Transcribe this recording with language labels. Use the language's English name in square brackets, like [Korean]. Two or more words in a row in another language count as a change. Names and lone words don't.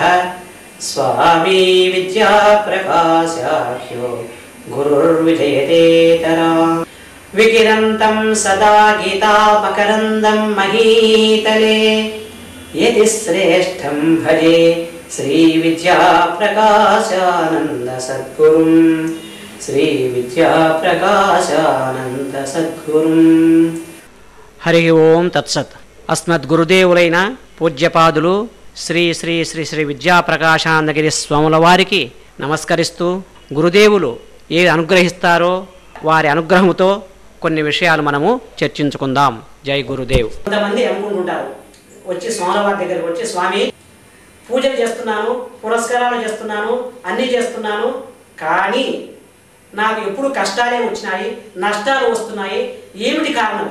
[Sanskrit] स्वामी विद्या प्रकाशाख्यो गुरुर्विजयतेतरा विकिरन्तं सदा गीतापकरन्दं महीतले यति श्रेष्ठं भजे श्री विद्या प्रकाशानंद सद्गुरुं श्री विद्या प्रकाशानंद सद्गुरुं। हरि ओं तत्सत्। [Telugu] अस्मद्गुरुदेవులైన పూజ్యపాదులు శ్రీ శ్రీ శ్రీ శ్రీ విద్యా ప్రకాశానందగిరి స్వాముల వారికి నమస్కరిస్తూ గురుదేవులు ఏది అనుగ్రహిస్తారో వారి అనుగ్రహముతో కొన్ని విషయాలు మనము చర్చించుకుందాం. జై గురుదేవ్. కొంతమంది అనుకుంటుంటారు, వచ్చి స్వాముల వారి దగ్గరికి వచ్చి, స్వామి పూజలు చేస్తున్నాను, పురస్కారాలు చేస్తున్నాను, అన్నీ చేస్తున్నాను, కానీ నాకు ఎప్పుడు కష్టాలే వచ్చినాయి, నష్టాలు వస్తున్నాయి, ఏమిటి కారణం?